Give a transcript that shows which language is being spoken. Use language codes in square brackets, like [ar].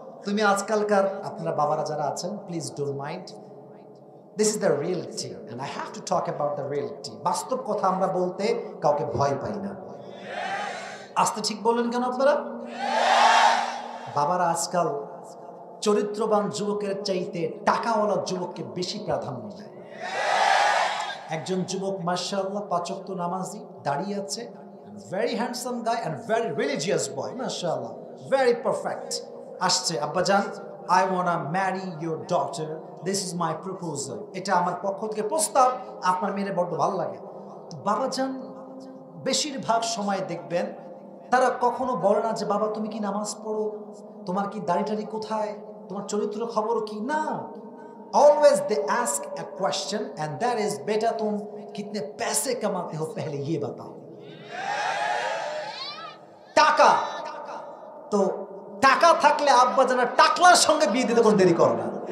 [bn] তুমি আজকালকার আপনারা বাবারা যারা আছেন, [en] Please don't mind, this is the reality and I have to talk about the reality. [bn] বাস্তব কথা আমরা বলতে কাউকে ভয় পাই না। আস্তে ঠিক বললেন কেন আপনারা? বাবারা আজকাল চরিত্রবান যুবকের চাইতে টাকাওয়ালা যুবককে বেশি প্রাধান্য দেয়। একজন যুবক মাশাআল্লাহ 5 ওয়াক্ত নামাজি, দাঁড়িয়ে আছে, [en] very handsome guy and very religious boy, mashallah, very perfect. [bn] আসছে, আব্বাজান, [en] I want to marry your daughter, this is my proposal, [bn] এটা আমার পক্ষ থেকে প্রস্তাব, আপনার মেয়ের বড় ভালো লাগে। তো বাবাজান বেশিরভাগ সময় দেখবেন তারা কখনো বলে না যে বাবা তুমি কি নামাজ পড়ো, তোমার কি দাড়ি কোথায়, তোমার চরিত্র খবর কি, না। [en] Always they ask a question and that is [hi] बेटा तुम कितने पैसे कमाते हो पहले ये बताओ। [bn] টাকা, তো টাকা থাকলে আব্বা জানা টাকলার সঙ্গে বিয়ে দিতে কোনো দেরি করে না।